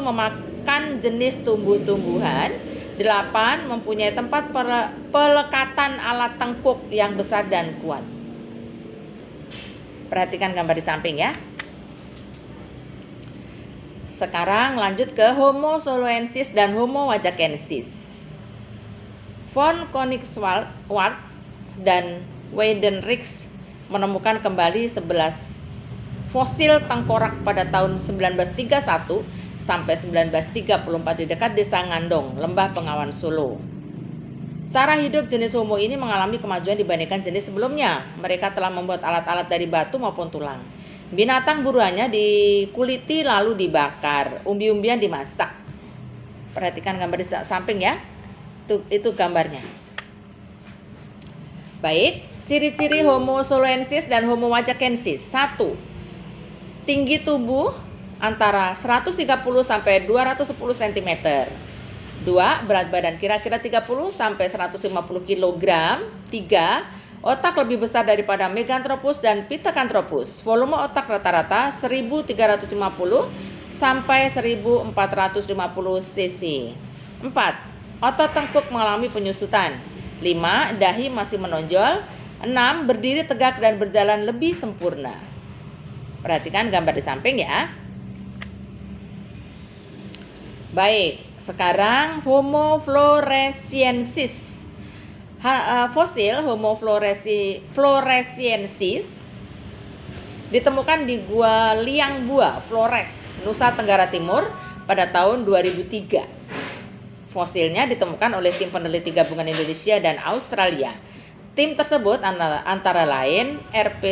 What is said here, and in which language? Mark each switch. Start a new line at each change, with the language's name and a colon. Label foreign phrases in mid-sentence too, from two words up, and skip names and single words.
Indonesian: Memakan jenis tumbuh-tumbuhan. 8. Mempunyai tempat pelekatan alat tengkuk yang besar dan kuat. Perhatikan gambar di samping ya. Sekarang lanjut ke Homo soloensis dan Homo wajakensis. Von Koenigswald dan Weidenreich menemukan kembali 11 fosil tengkorak pada tahun 1931 sampai 1934 di dekat Desa Ngandong, Lembah Bengawan Solo. Cara hidup jenis homo ini mengalami kemajuan dibandingkan jenis sebelumnya. Mereka telah membuat alat-alat dari batu maupun tulang. Binatang buruannya dikuliti lalu dibakar, umbi-umbian dimasak. Perhatikan gambar di samping ya. Itu gambarnya. Baik, ciri-ciri Homo soloensis dan Homo wajakensis. 1. Tinggi tubuh antara 130 sampai 210 cm. 2. Berat badan kira-kira 30 sampai 150 kg. 3. Otak lebih besar daripada Meganthropus dan Pithecanthropus. Volume otak rata-rata 1350 sampai 1450 cc. 4. Otot tengkuk mengalami penyusutan. 5. Dahi masih menonjol. 6. Berdiri tegak dan berjalan lebih sempurna. Perhatikan gambar di samping ya. Baik, sekarang Homo floresiensis. Fosil Homo floresiensis ditemukan di Gua Liangbua, Flores, Nusa Tenggara Timur pada tahun 2003. Fosilnya ditemukan oleh tim peneliti gabungan Indonesia dan Australia. Tim tersebut antara lain R.P.